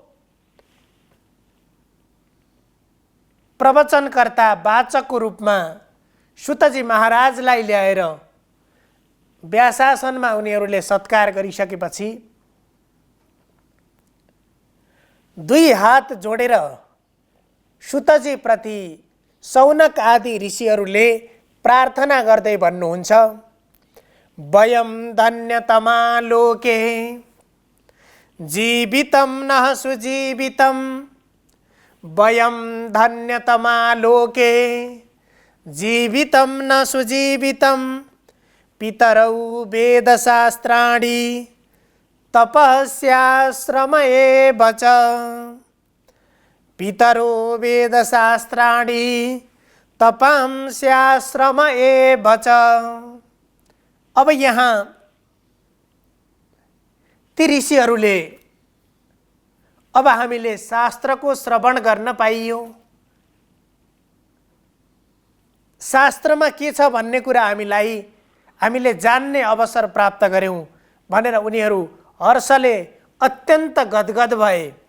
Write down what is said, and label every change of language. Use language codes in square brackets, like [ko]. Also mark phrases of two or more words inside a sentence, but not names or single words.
[ne] प्रवचनकर्ता, वाचकको रूपमा सुतजी महाराजलाई ल्याएर व्यासासनमा उनीहरूले सत्कार गरिसकेपछि 2 हात जोडेर सुतजी प्रति शौनक आदि ऋषिहरूले प्रार्थना गर्दै भन्नुहुन्छ, [sa] वयं धन्यतमा लोके जीवितं नः सुजीवितं, वयं धन्यतमा लोके जीवितं न सुजीवितं, पितरौ वेदशास्त्राणि तपस्याश्रम एव च, पितरो वेदशास्त्राणि तपस्याश्रम एव च। [ne] अब यहाँ ती ऋषिहरूले अब हामीले शास्त्रको श्रवण गर्न पाइयो, शास्त्रमा के छ भन्ने कुरा हामीले जान्ने अवसर प्राप्त गर्यौं भनेर उनीहरू हर्षले अत्यन्त गदगद भए।